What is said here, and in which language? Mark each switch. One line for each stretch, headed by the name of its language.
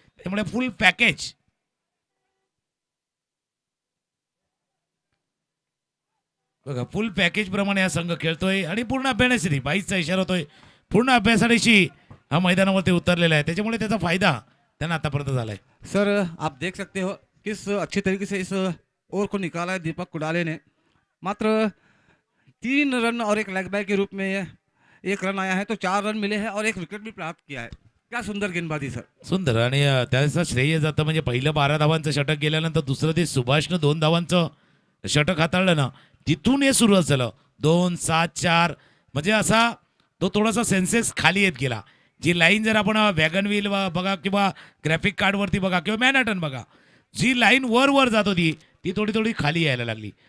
Marathi: त्यामुळे फुल पॅकेज. बघा फुल पॅकेज प्रमाणे हा संघ खेळतोय आणि पूर्ण अभ्यासासाठी 22चा इशारा होतोय. पूर्ण अभ्यासाशी हा मैदानावरती उतरलेला आहे. त्याच्यामुळे त्याचा फायदा त्यांना आतापर्यंत झालाय.
Hindi: सर आप देख सकते हो किस अच्छी तरीके से इस ओवर को निकाला है दीपक कुडाले ने. मात्र 3 रन और एक लेग बाय के रूप में 1 रन आया है, तो 4 रन मिले हैं और 1 विकेट भी प्राप्त किया है. क्या सुंदर गेंदबाजी सर. सुंदर.
Marathi: आणि त्याचं श्रेय जातं म्हणजे पहिलं 12 धावांचं षटक गेल्यानंतर दुसरं ते सुभाषनं 2 धावांचं षटक हाताळलं ना, तिथून हे सुरुवात झालं. 2, 7, 4 म्हणजे असा तो थोडासा सेन्सेस खाली येत गेला. जी लाईन जर आपण वॅगन व्हील बघा किंवा ग्राफिक कार्डवरती बघा किंवा मॅनहॅटन बघा, जी लाईन वर जात होती ती थोडी थोडी खाली यायला लागली.